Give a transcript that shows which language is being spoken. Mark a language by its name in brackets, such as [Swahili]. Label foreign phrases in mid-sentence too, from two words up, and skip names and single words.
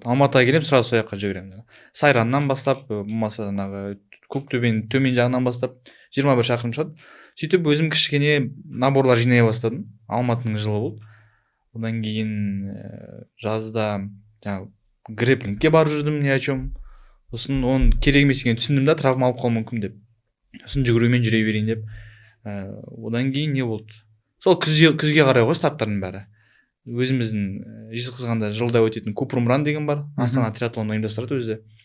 [Kazakh] Алматыға келем, сразу сол жаққа жүгіремін. Сайраннан бастап, болмаса жаңағы Көктөбенің төмен жағынан бастап 21 шақырым шығады. Сөйтіп өзім кішкене наборлар жинай бастадым. Алматының жылы болды. Одан кейін жазда жаңағы грэплингке барып жүрдім, [Russian] не о чем. [Kazakh] Сосын оның керек емес екенін түсіндім да, травма алып қалуы мүмкін деп. Сосын жүгірумен жүре берейін деп. Одан кейін не болды? Сол күзге қарай ғой старттардың бәрі. Өзіміздің Жезқазғанда жылда өтетін Купрумран деген бар. Астана триатлон ұйымдастырады өзі.